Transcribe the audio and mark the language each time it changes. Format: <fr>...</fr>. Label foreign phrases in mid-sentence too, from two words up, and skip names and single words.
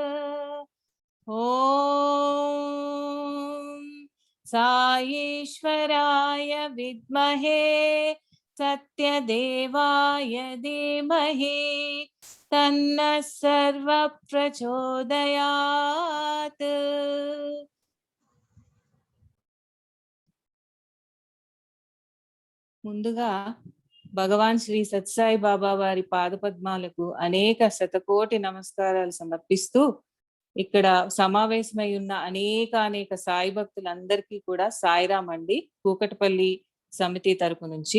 <sa>ॐ साईश्वराय विद्महे सत्यदेवाय धीमहि तन्नः सर्वः प्रचोदयात्।</sa> <te>ముందుగా భగవాన్ శ్రీ సత్సాయి బాబా వారి పాదపద్మాలకు అనేక శతకోటి నమస్కారాలు సమర్పిస్తూ ఇక్కడ సమావేశమై ఉన్న అనేక సాయి భక్తులందరికీ కూడా సాయిరాం అండి, కూకట్పల్లి సమితి తరపు నుంచి.</te>